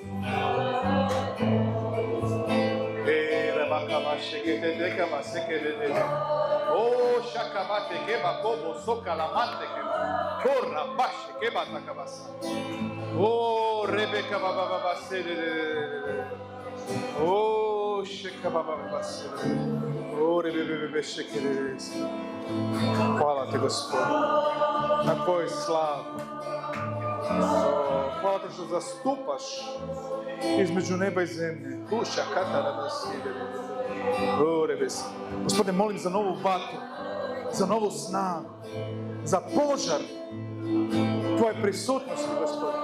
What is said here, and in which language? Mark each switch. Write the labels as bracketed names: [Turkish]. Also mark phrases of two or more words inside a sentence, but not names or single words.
[Croatian] O, šakabate keba kobo soka lamante keba. Korra baše keba takabasa. O, Rebeka baba se. O, šeka baba se. O, Rebebe šekere. Hvala te, Gospodine, na tvoj slavu. Hvala te što zastupaš između neba i zemlje. Duša katara da side. Gospodine, molim za novu vatru, za novu snagu, za požar tvoje prisutnosti, Gospodine.